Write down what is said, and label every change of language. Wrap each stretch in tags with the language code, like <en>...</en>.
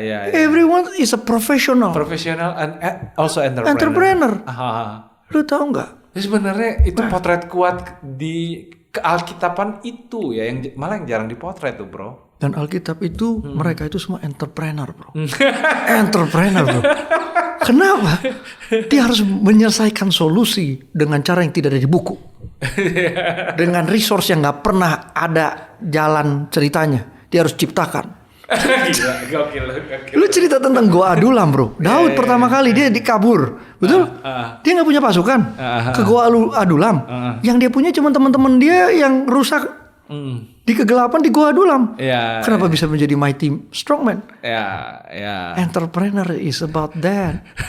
<en>Everyone is a professional. Professional and also entrepreneur. Entrepreneur. Aha.</en> <id>Lu tahu nggak? Jadi sebenarnya itu potret kuat di kealkitaban itu ya, yang malah yang jarang dipotret tuh, bro. Dan Alkitab itu mereka itu semua entrepreneur, bro. Entrepreneur, bro. Kenapa? Dia harus menyelesaikan solusi dengan cara yang tidak ada di buku. Dengan resource yang nggak pernah ada jalan ceritanya. Dia harus ciptakan. Gokil. Lu cerita tentang Goa Adulam, bro. Daud pertama kali dia dikabur, betul? Dia nggak punya pasukan ke Goa Adulam. Yang dia punya cuma teman-teman dia yang rusak di kegelapan di Goa Adulam. Kenapa bisa menjadi</id> <en>mighty strongman? Entrepreneur is about that.</en>